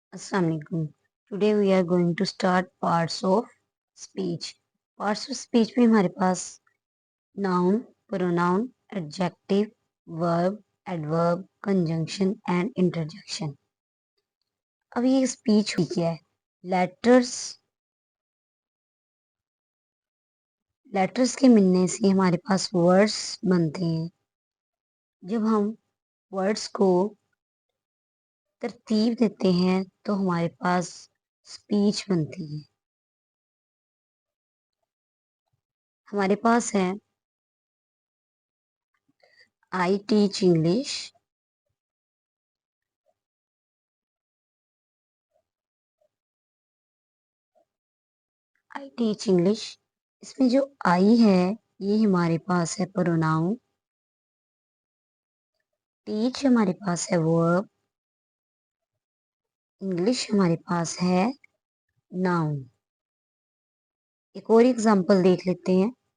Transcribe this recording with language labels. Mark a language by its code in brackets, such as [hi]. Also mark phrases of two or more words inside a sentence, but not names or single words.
[ur] Assalamualaikum. [en] Today we are going to start parts of speech. Parts of speech [ur] میں ہمارے پاس [en] noun, pronoun, adjective, verb, adverb, conjunction and interjection. [ur] اب یہ اسپیچ کیا ہے? لیٹرز کے ملنے سے ہمارے پاس ورڈز بنتے ہیں. جب ہم ورڈز کو ترتیب دیتے ہیں تو ہمارے پاس اسپیچ بنتی ہے. ہمارے پاس ہے [en] I teach English, I teach English. [ur] اس میں جو آئی ہے یہ ہمارے پاس ہے پروناؤن، ٹیچ ہمارے پاس ہے ورب، انگلش ہمارے پاس ہے ناؤن. ایک اور ایگزامپل دیکھ لیتے ہیں.